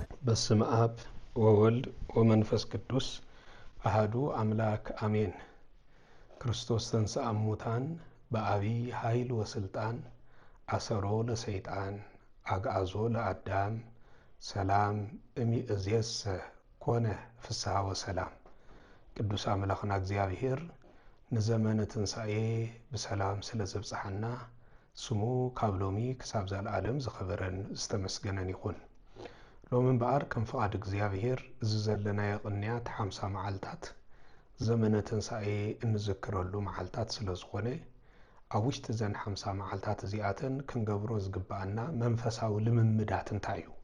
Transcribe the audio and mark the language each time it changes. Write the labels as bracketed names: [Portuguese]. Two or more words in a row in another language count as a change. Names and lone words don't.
[Geez] በስመ አብ ወወልድ ወመንፈስ ቅዱስ አሐዱ አምላክ አሜን። ክርስቶስ ተንሥአ እሙታን በአቢይ ኃይል ወስልጣን አሰሮ ለሰይጣን አግዓዞ ለአዳም ሰላም እምይእዜሰ ኮነ ፍስሐ ወሰላም። [Tigrinya] ቅዱስ አምላክና እግዚአብሔር ንዘመነ ትንሣኤ በሰላም ስለዘብጽሐና ስሙ ካብ ሎሚ ክሳብ ዘለዓለም ዝኸበረን ዝተመስገነን ይኹን። ሎሚ እምበኣር ከም ፍቓድ እግዚአብሔር እዚ ዘለናዮ ቅንያት 50 መዓልታት ዘመነ ትንሣኤ እንዝክረሉ መዓልታት ስለ ዝኾነ ኣብ ውሽጢ ዘን 50 መዓልታት እዚኣተን ክንገብሮ ዝግባአና መንፈሳዊ ልምምዳት እንታይ እዩ?